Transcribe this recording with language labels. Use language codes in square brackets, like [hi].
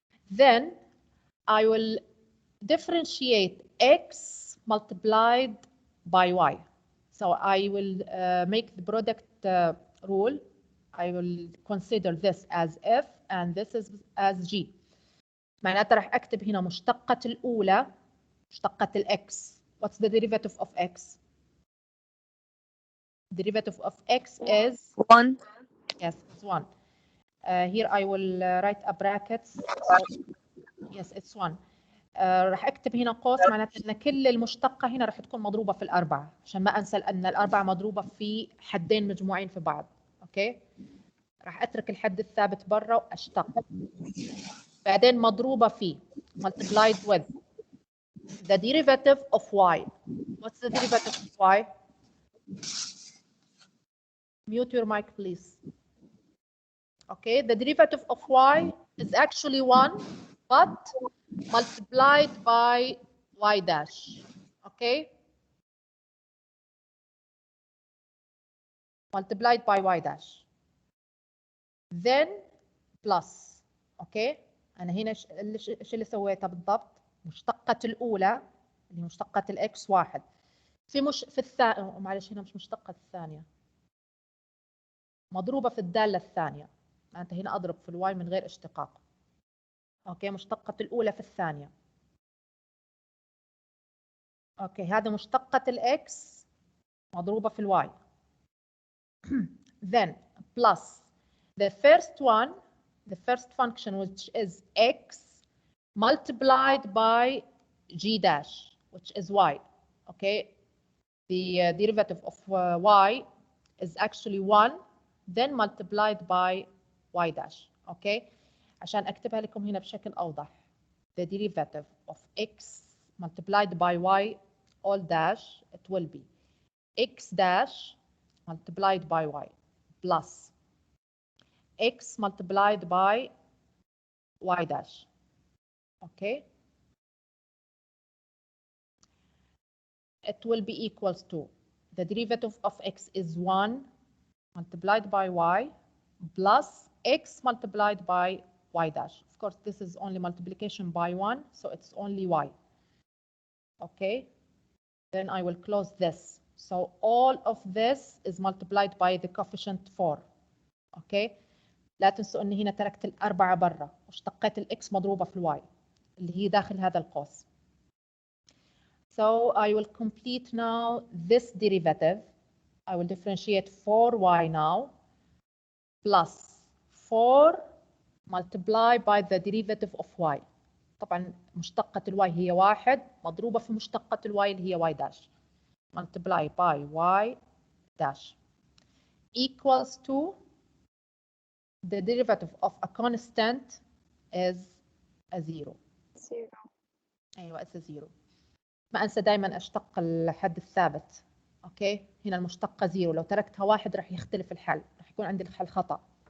[en] Then I will differentiate x multiplied by y. So I will make the product rule. I will consider this as f and this is as g. [ar] معناتها راح أكتب هنا مشتقة الأولى مشتقة الx. [en] What's the derivative of x? Derivative of x is 1. Yes, it's 1. Here I will write a bracket. So, yes, it's 1. [ar] راح اكتب هنا قوس معناته ان كل المشتقه هنا راح تكون مضروبه في الاربعه عشان ما انسى ان الاربعه مضروبه في حدين مجموعين في بعض. اوكي راح اترك الحد الثابت برا واشتق بعدين مضروبه في [en] multiplied with the derivative of y. What's the derivative of y? Mute your mic please. Okay, the derivative of y is actually 1 but multiplied by y dash. Okay, multiplied by y dash, then plus. [ar] Okay, أنا هنا إيش اللي سويته بالضبط؟ مشتقة الأولى اللي مشتقة الإكس 1 في الثانية، معلش هنا مش مشتقة الثانية، مضروبة في الدالة الثانية، أنت هنا أضرب في الواي من غير اشتقاق. أوكي، مشتقة الأولى في الثانية. أوكي، هذا مشتقة الإكس مضروبة في الواي. [en] Then plus the first one, the first function which is x multiplied by g dash which is y. Okay, the derivative of y is actually 1 then multiplied by y dash. [ar] Okay, عشان أكتبها لكم هنا بشكل أوضح. [en] The derivative of x multiplied by y all dash, it will be x dash multiplied by y plus x multiplied by y dash. Okay, it will be equals to the derivative of x is 1 multiplied by y plus x multiplied by y dash. Of course, this is only multiplication by 1, so it's only y. Okay, then I will close this. So all of this is multiplied by the coefficient 4. [ar] Okay, لا تنسوا اني هنا تركت الأربعة برا واشتقيت الإكس مضروبة في الواي اللي هي داخل هذا القوس. [en] So I will complete now this derivative. I will differentiate 4y now plus 4 multiplied by the derivative of y. [ar] طبعا مشتقة الواي هي 1 مضروبة في مشتقة الواي اللي هي y dash. [en] Multiply by y dash equals to the derivative of a constant is a 0. 0. أيوة it's a 0. [ar] ما أنسى دائما أشتق الحد الثابت. أوكي هنا المشتقة 0 لو تركتها 1 راح يختلف الحل راح يكون عندي الحل خطأ.